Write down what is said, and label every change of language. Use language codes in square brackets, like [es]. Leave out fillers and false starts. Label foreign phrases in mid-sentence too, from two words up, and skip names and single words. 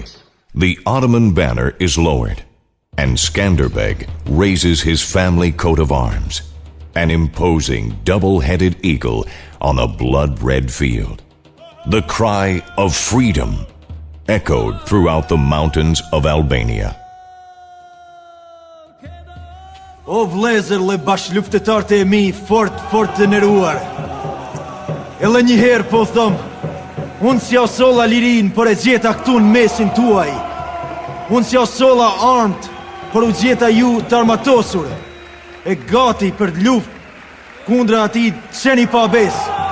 [en] The Ottoman banner is lowered, and Skanderbeg raises his family coat of arms, an imposing double-headed eagle on a blood-red field. The cry of freedom echoed throughout the mountains of Albania. [sq] O vlezër le bashkëluftëtarët e mi, fort të nderuar. Edhe një herë po thom, unë si solla lirin, por e gjeta këtu në mesin tuaj. Unë si solla armt, por u gjeta ju të armatosur, e gati për të luftë kundra atij qeni pa besë.